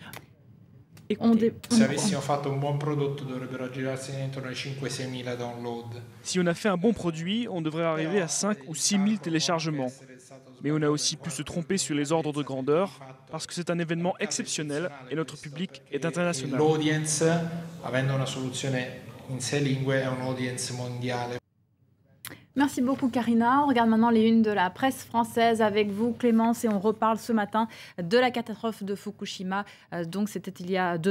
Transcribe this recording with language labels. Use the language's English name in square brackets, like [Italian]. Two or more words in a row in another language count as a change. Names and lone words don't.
[French] Si on a fait un bon produit, on devrait arriver à 5 ou 6 000 téléchargements. Mais on a aussi pu se tromper sur les ordres de grandeur, parce que c'est un événement exceptionnel et notre public est international. L'audience, [Italian] avendo una soluzione in 6 lingue, è un'audience mondiale. [French] Merci beaucoup Karina. On regarde maintenant les unes de la presse française avec vous Clémence et on reparle ce matin de la catastrophe de Fukushima. Donc c'était il y a 2 ans.